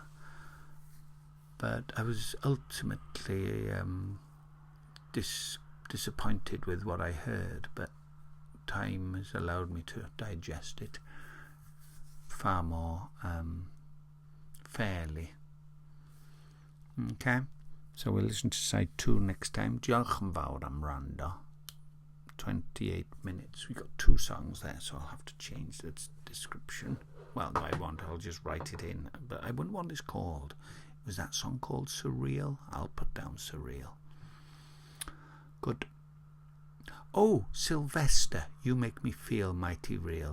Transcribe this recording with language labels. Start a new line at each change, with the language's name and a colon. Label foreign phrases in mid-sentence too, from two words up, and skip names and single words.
English: But I was ultimately disappointed with what I heard. But time has allowed me to digest it far more fairly. Okay, so we'll listen to side 2 next time.
Welsh: Diolch yn fawr am wrando.
English: 28 minutes. We got 2 songs there, so I'll have to change the description. Well, no, I won't. I'll just write it in. But I wouldn't want this called. Was that song called Surreal? I'll put down Surreal. Good. Oh, Sylvester, You Make Me Feel Mighty Real.